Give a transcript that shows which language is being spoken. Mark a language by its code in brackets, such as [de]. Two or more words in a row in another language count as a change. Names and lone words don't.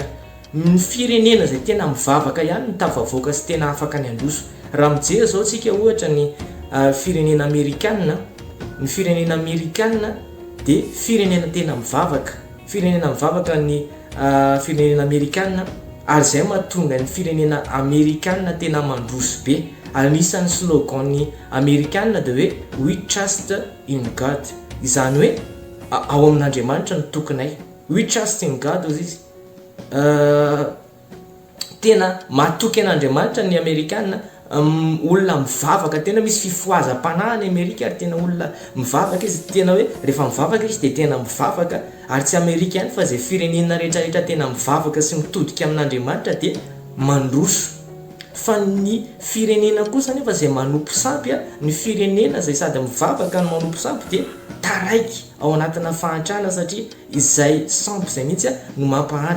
[mg] Ny firenena izay tena mivavaka ihany no tafavoaka sy tena afaka ny androso raha mijery zao tsika ohatra ny firenena Amerikanina dia firenena tena mivavaka ny firenena Amerikanina ary izay mahatonga ny firenena Amerikanina tena mandroso be ary anisan'ny slogan ny Amerikanina dia hoe [en] we trust in God [mg] izany hoe ao amin'Andriamanitra no tokonay [en] we trust in God [mg] ozy izy tena mahatoky an'Andriamanitra ny Amerikanina olona mivavaka tena misy fifohazam-panahy ny Amerika ary tena olona mivavaka izy tena hoe rehefa mivavaka izy dia tena mivavaka ary tsy Amerika ihany fa izay firenena rehetrarehetra tena mivavaka sy mitodika amin'Andriamanitra dia mandroso fa ny firenena kosa nefa izay manompo sampy ny firenena izay sady mivavaka no manompo sampy dia taraiky ao anatina fahantrana satria izay sampy izay mihitsy no mampahantra.